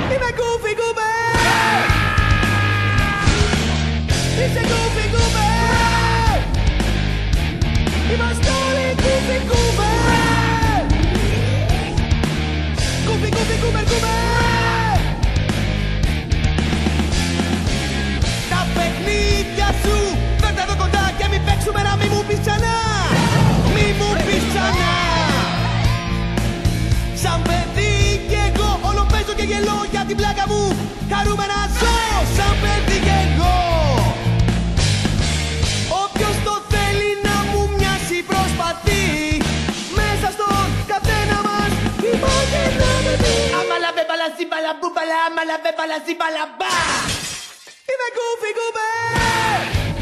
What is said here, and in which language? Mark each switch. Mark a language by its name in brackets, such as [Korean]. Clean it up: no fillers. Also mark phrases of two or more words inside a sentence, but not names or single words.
[English] goofy goober. It's a goofy goober. [Greek] Είμαστε όλοι [English] goofy goober. Goofy goofy goober goober. [Greek] Τα παιχνίδια σου φέρτε εδώ κοντά και μην παίξουμε να μη μου πεις ξανά. Μη μου πεις ξανά. Σαν παιδί κι εγώ όλο παίζω και γελώ για την πλάκα μου. Χαρούμενα ζω σαν παιδί κι εγώ. Όποιος το θέλει να μου μοιάσει προσπαθεί. Μέσα στον καθένα μας υπάρχει ένα παιδί. Αμαλα μπέμπαλα ζίμπαλα μπούμπαλα. Αμαλα μπέμπαλα ζίμπαλα μπα. Είμαι [English] goofy goober.